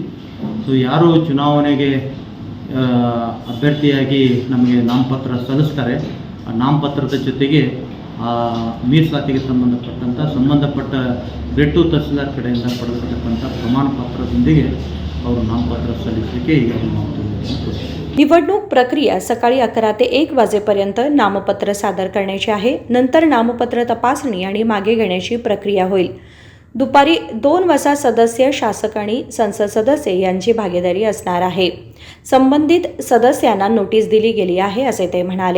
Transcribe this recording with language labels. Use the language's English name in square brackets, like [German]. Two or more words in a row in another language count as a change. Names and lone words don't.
[Kannada] ಸೊ ಯಾರು ಚುನಾವಣೆಗೆ ಅಭ್ಯರ್ಥಿಯಾಗಿ ನಮಗೆ ನಾಮಪತ್ರ ಸಲ್ಲಿಸ್ತಾರೆ, ಆ ನಾಮಪತ್ರದ ಜೊತೆಗೆ ಮೀಸಲಾತಿಗೆ ಸಂಬಂಧಪಟ್ಟ ಬೆಟ್ಟು ತಹಸೀಲ್ದಾರ್ ಕಡೆಯಿಂದ ಪಡೆದಿರತಕ್ಕಂಥ ಪ್ರಮಾಣ ಪತ್ರದೊಂದಿಗೆ ಅವರು नामपत्र सಲ್ಲಿಸಲಿಕ್ಕೆ ಈಗಾಗಲೇ ನಾವು [Marathi] निवडणूक प्रक्रिया सकाळी 11 ते 1 वाजेपर्यंत नामपत्र सादर करण्याचे आहे. नंतर नामपत्र तपासणी आणि मागे घेण्याची प्रक्रिया होईल. दुपारी 2 वाजता सदस्य, शासक आणि संसद सदस्य यांची भागीदारी असणार आहे. संबंधित सदस्यांना नोटीस दिली गेली आहे असे ते म्हणाले.